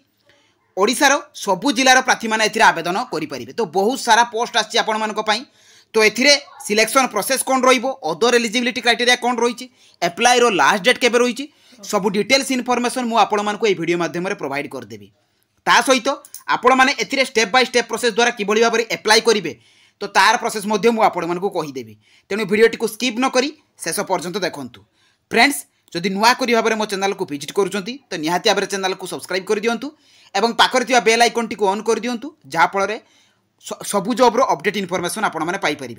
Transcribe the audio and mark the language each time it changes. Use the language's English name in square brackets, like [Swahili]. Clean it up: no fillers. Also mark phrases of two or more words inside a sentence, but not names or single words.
[Odia] ଓଡ଼ିଶାର ସବୁ ଜିଲ୍ଲାର ପ୍ରାର୍ଥୀ ମାନେ ଏଥିରେ ଆବେଦନ କରି ପାରିବେ। ତ ବହୁତ ସାରା ପୋଷ୍ଟ ଅଛି ଆପଣ ମାନଙ୍କ ପାଇଁ। ତ ଏଥିରେ [English] selection process [Odia] କଣ ରହିବ, [English] other eligibility criteria [Odia] କଣ ରହିଛି, ଅପ୍ଲାଇ ର [English] last date [Odia] କେବେ ରହିଛି, ସବୁ [English] details information [Odia] ମୁଁ ଆପଣ ମାନଙ୍କୁ ଏ ଭିଡିଓ ମାଧ୍ୟମ ରେ ପ୍ରୋଭାଇଡ କରି ଦେବି। ତା ସହିତ ଆପଣ ମାନେ ଏଥିରେ [English] step by step process [Odia] ଦ୍ୱାରା କିପରି ଭାବରେ ଅପ୍ଲାଇ କରିବେ ତ ତାର ପ୍ରୋସେସ ମଧ୍ୟ ମୁଁ ଆପଣ ମାନଙ୍କୁ କହି ଦେବି। ତେଣୁ ଭିଡିଓ ଟିକୁ ସ୍କିପ ନ କରି ଶେଷ ପର୍ଯ୍ୟନ୍ତ ଦେଖନ୍ତୁ। ଫ୍ରେଣ୍ଡସ ଯଦି ନୂଆ କରି ଭାବରେ ମୋ ଚ୍ୟାନେଲ କୁ ଭିଜିଟ କରୁଛନ୍ତି ତ ନିହାତି ଭାବରେ ଚ୍ୟାନେଲ କୁ ସବସ୍କ୍ରାଇବ କରି ଦିଅନ୍ତୁ ଏବଂ ପାଖରେ ଥିବା [English] bell icon [Odia] ଟିକୁ ଅନ କରି ଦିଅନ୍ତୁ, ଯାହା ଫଳରେ ସବୁ ଜବ ର [English] update information [Odia] ଆପଣ ମାନେ ପାଇ ପାରିବେ।